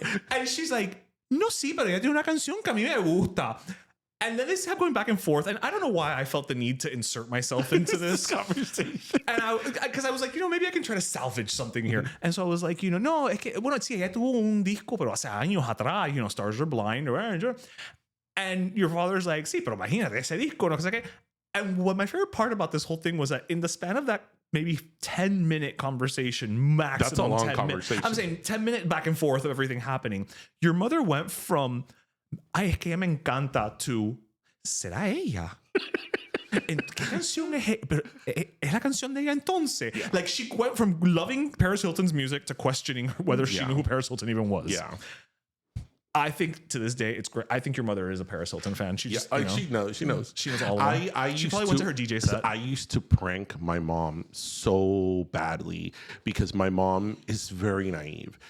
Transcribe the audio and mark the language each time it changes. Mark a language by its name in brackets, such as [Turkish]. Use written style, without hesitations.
[English] And she's like, [Spanish] "No, sí, pero ella tiene una canción que a mí me gusta." [English] And then they kept going back and forth, and I don't know why I felt the need to insert myself into this conversation. And because I was like, maybe I can try to salvage something here. And so I was like, [Spanish] no, es que, bueno, sí, ella tuvo un disco, pero hace años atrás, Stars Are Blind. [English] And your father's like, [Spanish] sí, pero imagínate ese disco, no sé qué. [English] And what my favorite part about this whole thing was that in the span of that maybe 10-minute conversation, maximum. That's a long 10 conversation. I'm saying 10-minute back and forth of everything happening. Your mother went from, [Spanish] "Ay, es que ella me encanta," to, "¿Será ella? ¿Qué canción es? Pero es la canción de ella entonces." [English] Yeah. Like she went from loving Paris Hilton's music to questioning whether she knew who Paris Hilton even was. Yeah. I think to this day it's great. I think your mother is a Paris Hilton fan. She just, she knows. She knows. She knows all of them. She probably went to her DJ set. I used to prank my mom so badly because my mom is very naive.